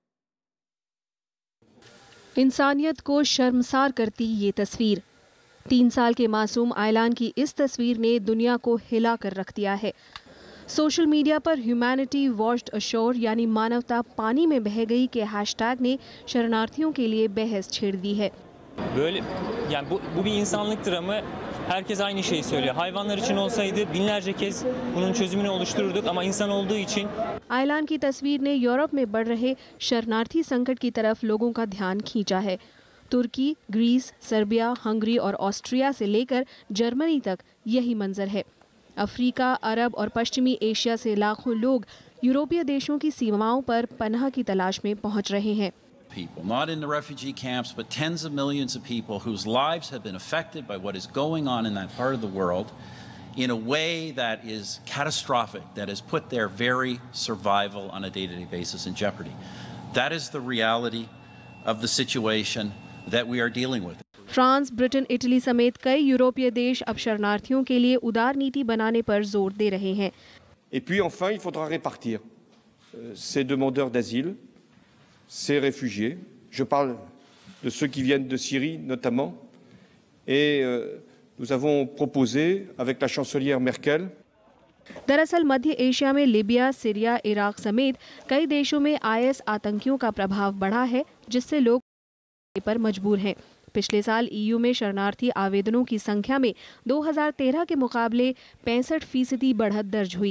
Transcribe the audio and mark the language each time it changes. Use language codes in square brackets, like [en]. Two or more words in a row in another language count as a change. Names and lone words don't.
[hi] इंसानियत को शर्मसार करती ये तस्वीर। 3 साल के मासूम आयलान की इस तस्वीर ने दुनिया को हिला कर रख दिया है। [en] social media [hi] पर [en] humanity washed ashore [hi] यानी मानवता पानी में बह गई के हैशटैग ने शरणार्थियों के लिए बहस छेड़ दी है। [tr] Bu bir insanlık dramı. Herkes aynı şeyi söylüyor. Hayvanlar için olsaydı binlerce kez bunun çözümünü oluştururduk ama insan olduğu için [hi] आयलान की तस्वीर ने यूरोप में बढ़ रहे शरणार्थी संकट की तरफ लोगों का ध्यान खींचा है। तुर्की, ग्रीस, सर्बिया, हंगरी और ऑस्ट्रिया से लेकर जर्मनी तक यही मंजर है। अफ्रीका, अरब और पश्चिमी एशिया से लाखों लोग यूरोपीय देशों की सीमाओं पर पनाह की तलाश में पहुंच रहे हैं। [en] People, not in the refugee camps, but tens of millions of people whose lives have been affected by what is going on in that part of the world. in a way that is catastrophic, that has put their very survival on a day-to-day basis in jeopardy. That is the reality of the situation that we are dealing with. [hi] फ्रांस, ब्रिटेन, इटली समेत कई यूरोपीय देश अब शरणार्थियों के लिए उदार नीति बनाने पर जोर दे रहे हैं। [fr] Et puis enfin, il faudra répartir ces demandeurs d'asile, ces réfugiés. Je parle de ceux qui viennent de Syrie notamment. Et nous avons proposé avec la chancelière Merkel. [hi] दरअसल मध्य एशिया में लीबिया, सीरिया, इराक समेत कई देशों में IS आतंकियों का प्रभाव बढ़ा है, जिससे लोग पर मजबूर हैं। पिछले साल EU में शरणार्थी आवेदनों की संख्या में 2013 के मुकाबले 65% बढ़त दर्ज हुई।